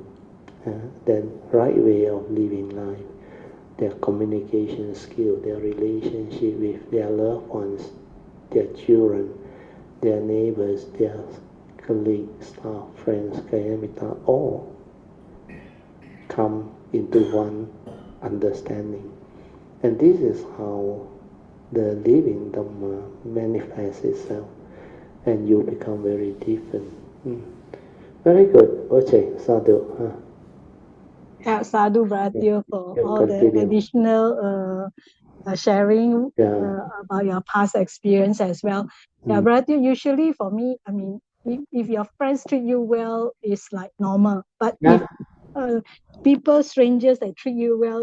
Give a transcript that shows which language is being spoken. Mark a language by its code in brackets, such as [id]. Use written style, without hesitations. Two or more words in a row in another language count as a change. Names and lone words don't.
[en] Then right way of living life, their communication skill, their relationship with their loved ones, their children, their neighbors, their colleagues, staff, friends, kayamita, all come into one understanding. And this is how the living Dhamma manifests itself, and you become very different. Very good. Okay, sadhu. Yeah, sadhu Bratio for all the additional sharing about your past experience as well. Yeah, Bratio, usually for me, I mean, if your friends treat you well, it's like normal. But if people, strangers that treat you well,